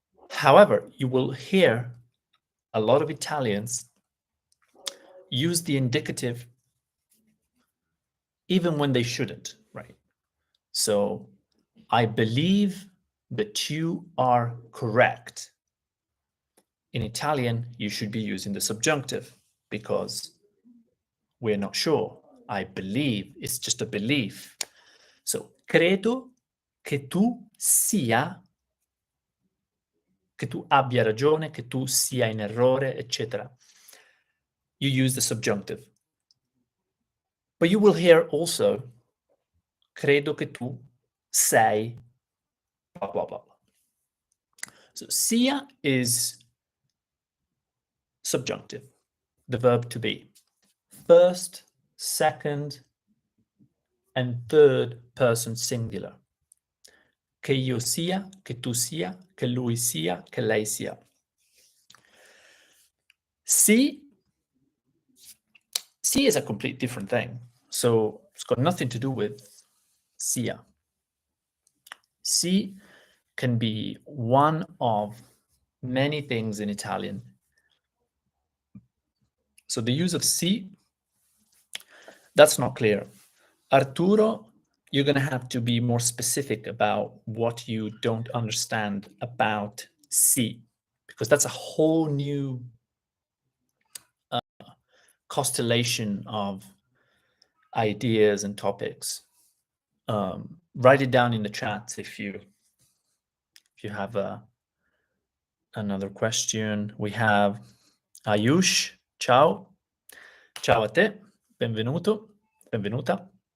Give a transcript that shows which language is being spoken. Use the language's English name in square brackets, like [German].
[English] However, you will hear a lot of Italians use the indicative even when they shouldn't, right? So, I believe that you are correct. In Italian, you should be using the subjunctive because we're not sure. I believe is just a belief. [Italian] So, credo che tu sia, che tu abbia ragione, che tu sia in errore, eccetera. [English] you use the subjunctive. But you will hear also, [Italian] credo che tu sei, [English] blah, blah, blah. So SIA is subjunctive, the verb to be. First, second, and third person singular. [Italian] Che io sia, che tu sia, che lui sia, che lei sia. [English] Si is a complete different thing. So it's got nothing to do with sia. Si can be one of many things in Italian. So the use of si, that's not clear. Arturo, you're going to have to be more specific about what you don't understand about si, because that's a whole new constellation of ideas and topics. Write it down in the chat if you have another question. We have Ayush, ciao. [Italian] Ciao a te, benvenuto, benvenuta.